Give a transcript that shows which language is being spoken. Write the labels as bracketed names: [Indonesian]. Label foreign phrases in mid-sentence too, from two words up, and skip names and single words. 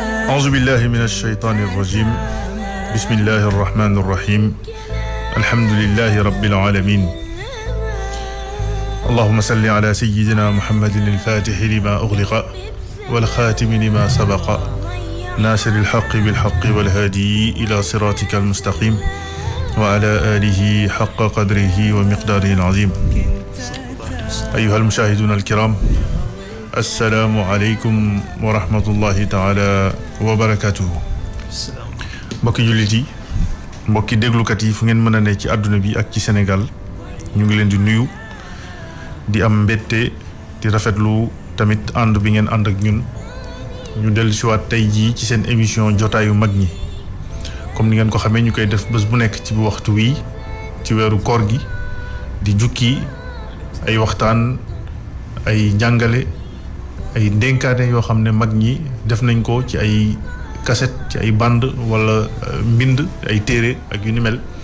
[Arabic] أعوذ بالله من الشيطان الرجيم بسم الله الرحمن الرحيم الحمد لله رب العالمين اللهم صل على سيدنا محمد الفاتح لما أغلق والخاتم لما سبق ناصر الحق بالحق والهادي إلى صراطك المستقيم وعلى آله حق قدره ومقداره العظيم أيها المشاهدون الكرام السلام عليكم ورحمة الله تعالى وبركاته [Wolof] mbokki jullit yi mbokki déglukat yi fu ngeen mën a ne ci àdduna bi ak ci Sénégal ñu ngi leen di nuyu di am mbette di rafetlu tamit ànd bi ngeen ànd ak ñun ñu dellu siwaat tey jii ci seen émission jotaayu mag ñi comme ni ngeen ko xamee ñu koy def bés bu nekk ci bu waxtu wi ci weeru koor gi di jukki ay waxtaan ay njàngale ay ndénkaane yoo xam ne mag ñi def nañ ko ci ay cassette ci ay bande wala mbind ay téere ak yu ni mel